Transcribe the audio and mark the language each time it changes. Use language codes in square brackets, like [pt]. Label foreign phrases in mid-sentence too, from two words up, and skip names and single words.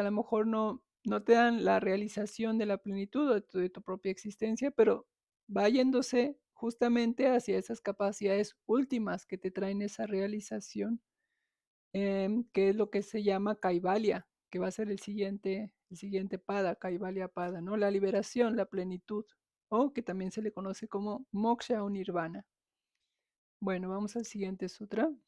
[es] lo mejor no te dan la realización de la plenitud de tu propia existencia, pero va yéndose justamente hacia esas capacidades últimas que te traen esa realización, que es lo que se llama Kaivalya, que va a ser el siguiente pada, Kaivalya pada, ¿no? La liberación, la plenitud, o que también se le conoce como moksha o nirvana. Bueno, vamos al siguiente sutra.